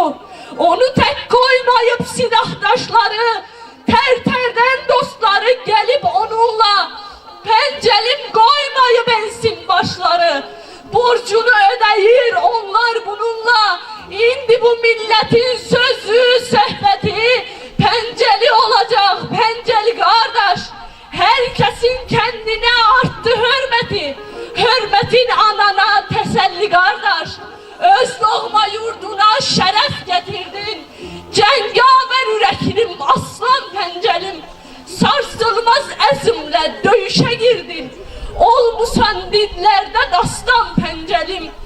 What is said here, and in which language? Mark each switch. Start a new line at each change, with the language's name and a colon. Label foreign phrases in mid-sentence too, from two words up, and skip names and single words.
Azerbaijani: Onu tək qoymayıb silahdaşları, tər-tərdən dostları gəlib onunla. Pəncəlim qoymayıb ensin başları. Borcunu ödəyir onlar bununla. İndi bu milletin sözü, söhbəti Pəncəli olacaq, Pəncəli qardaş.
Turkish: Herkesin kendine arttı hürmeti.
Azerbaijani: Hürmetin anana təsəlli qardaş. Öz doğma yurduna şərəf getirdin. Cəngavər ürəklim, aslan Pəncəlim. Sarsılmaz əzimlə döyüşə girdin. Olmusan dillərdə dastan Pəncəlim.